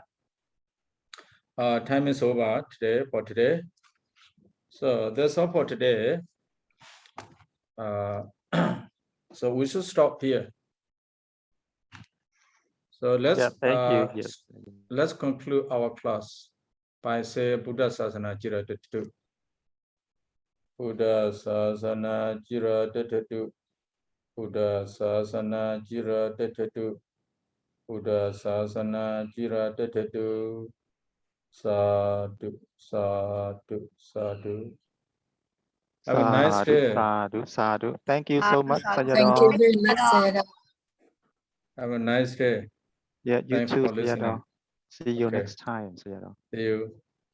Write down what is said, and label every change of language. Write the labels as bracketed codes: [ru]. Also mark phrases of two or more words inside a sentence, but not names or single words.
[en] Time is over today for today. So that's all for today. So we should stop here. So let's thank you. Yes. Let's conclude our class by saying [pi] Buddha Sasana Jira Tetu. Buddha Sasana Jira Tetu. Buddha Sasana Jira Tetu. Buddha Sasana Jira Tetu. Sadhu, sadhu, sadhu. [en] Have a nice day. [pi] Sadhu, sadhu. [en] Thank you so much, Sadhu. Sayadaw. Thank you very much, Sayadaw. Have a nice day. Yeah, you Thanks too, for listening. Sayadaw. See you Okay. next time, Sayadaw. See you.